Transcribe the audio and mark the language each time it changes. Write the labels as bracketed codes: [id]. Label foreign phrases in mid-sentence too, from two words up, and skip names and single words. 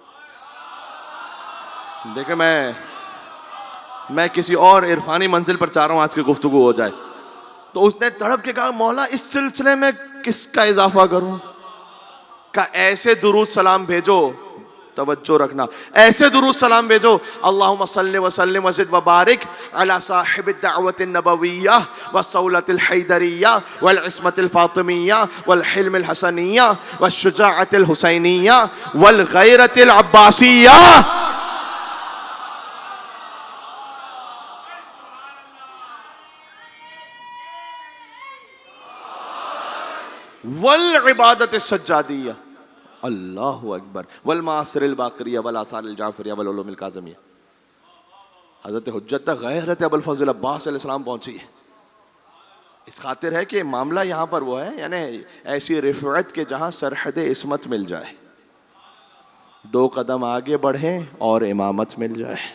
[ur] دیکھیں میں کسی اور عرفانی منزل پر چاہ رہا ہوں آج کی گفتگو ہو جائے. تو اس نے تڑپ کے کہا مولا اس سلسلے میں کس کا اضافہ کروں؟ کہ ایسے درود سلام بھیجو، توجہ رکھنا، ایسے درود سلام بھیجو، [ar] اللہم صلی وسلم وزد وبارک علی صاحب الدعوت النبویہ والصولۃ الحیدریہ والعصمۃ الفاطمیہ والحلم الحسنیہ والشجاعت الحسینیہ والغیرۃ العباسیہ. والعبادت السجادیہ، اللہ اکبر، والمعاصر الباقریہ والآثار الجعفریہ والعلوم الکاظمیہ. [ur] حضرت حجت تک غیرت ابوالفضل عباس علیہ السلام پہنچی ہے. اس خاطر ہے کہ معاملہ یہاں پر وہ ہے یعنی ایسی رفعت کہ جہاں سرحد عصمت مل جائے، 2 قدم آگے بڑھیں اور امامت مل جائے.